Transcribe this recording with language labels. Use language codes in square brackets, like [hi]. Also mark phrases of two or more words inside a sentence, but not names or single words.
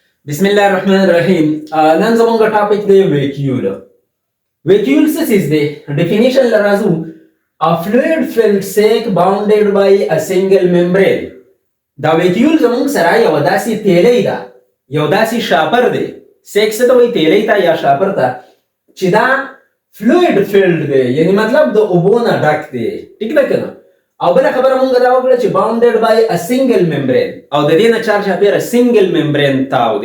[ps] بسم الله الرحمن الرحیم. نن زموږ ټاپک دی ویکیول. ویکیول څه څیز دی؟ ډیفینیشن لرازو [en] a fluid filled sac bounded by a single membrane. [ps] دا ویکیول زموږ سره یو داسې تیلی ده، یو داسې شاپر دی. سیک څه ته وایي؟ تیلی ته یا شاپر ته، چې دا [en] fluid filled [ps] دی، یعنی مطلب د اوبو نه ډک دی. ټیک ده که نه؟ او بله خبره مونږ دا وکړه چې [en] bounded by a single membrane, [ps] او د دې نه چارچاپیره [en] single membrane [ps] تاو دی.